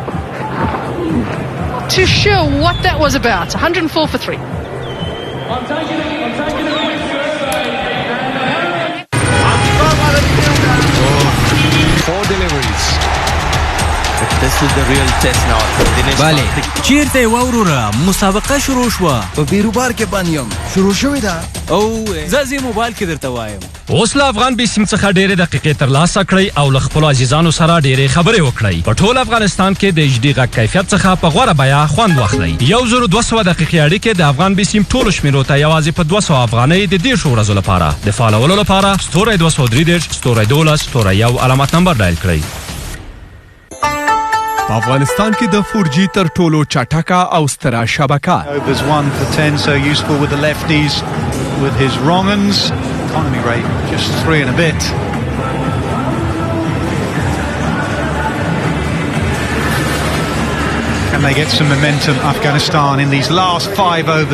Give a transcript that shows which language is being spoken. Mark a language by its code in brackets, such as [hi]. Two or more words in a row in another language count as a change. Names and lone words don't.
[en] Not too sure what that was about. 104 for 3. Four deliveries. This is the real test now. [ps] بله چیرته وروره مسابقه شروع شوه په بیروبار کې بانیم شروع شوې ده او زازي موبایل کې درته وایم اوس له افغان بي سیم څخه ډېرې دقیقې ترلاسه کړئ او له خپلو عزیزانو سره ډېرې خبرې وکړئ. په ټول افغانستان کې د ایچ ډي غږ کیفیت څخه په غوره بیه خوند واخلئ. 1200 دقیقې اړیکې د افغان بي سیم ټولو شمیرو ته یوازې په 200 افغانۍ د 10 ورځو لپاره. د فالولو لپاره ستوری 233 ستوری 12 ستوری 1 علامت نمبر ډایل کړئ. افغانستان کې د 4G تر ټولو چټکه او ستره شبکه. [en] Overs 1 for 10, so useful with the lefties, with his wrong uns. Economy rate just 3 and a bit. Can they get some momentum, Afghanistan, in these last 5 overs?